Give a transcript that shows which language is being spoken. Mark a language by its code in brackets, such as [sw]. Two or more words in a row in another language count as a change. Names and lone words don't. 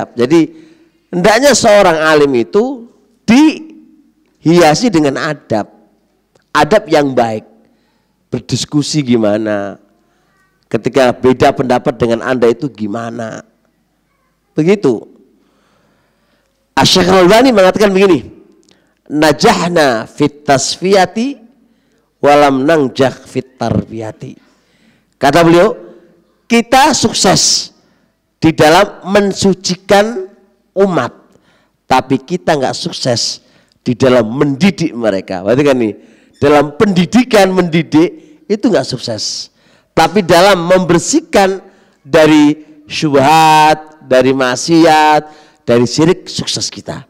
[id] Jadi hendaknya seorang alim itu dihiasi dengan adab yang baik. Berdiskusi gimana, ketika beda pendapat dengan Anda itu gimana, begitu. Asy-Syaikh Al-Albani mengatakan begini, [ar] نجحنا في التصفية ولم ننجح في التربية. [id] Kata beliau, kita sukses di dalam mensucikan umat, tapi kita nggak sukses di dalam mendidik mereka. Berarti kan nih, dalam pendidikan mendidik itu nggak sukses, tapi dalam membersihkan dari syubhat, dari maksiat, dari syirik sukses kita.